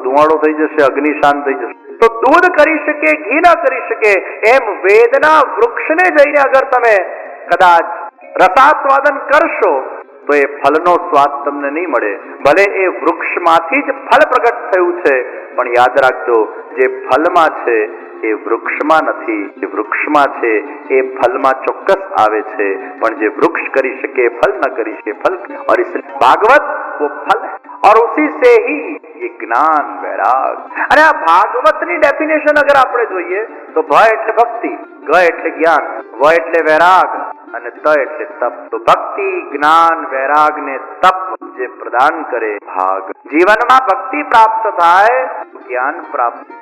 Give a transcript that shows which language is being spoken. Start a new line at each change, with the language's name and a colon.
Gujarati: ધુમાડો થઈ જશે, અગ્નિ શાંત થઈ જશે. તો દૂધ કરી શકે, ઘી ના કરી શકે, એમ વેદના વૃક્ષને જઈને અગર તમે કદાચ રસાસ્વાદન કરશો તો એ ફળનો સ્વાદ તમને નહીં મળે. ભલે એ વૃક્ષમાંથી જ ફળ પ્રગટ થયું છે, પણ યાદ રાખજો, જે ફળમાં છે એ વૃક્ષમાં નથી, જે વૃક્ષમાં છે એ ફળમાં ચોક્કસ આવે છે, પણ જે વૃક્ષ કરી શકે ફળ ન કરી શકે ફળ.
Hindi: और इस भागवत वो फल है, और उसी से ही ये ज्ञान वैराग.
Gujarati: અને આ ભાગવતની ડેફિનેશન અગર આપણે જોઈએ તો ભ એટલે ભક્તિ, ગ એટલે જ્ઞાન, વ એટલે વૈરાગ, અને ત એટલે તપ. તો ભક્તિ, જ્ઞાન, વૈરાગ ને તપ જે પ્રદાન કરે ભાગ. જીવનમાં ભક્તિ પ્રાપ્ત થાય, જ્ઞાન પ્રાપ્ત.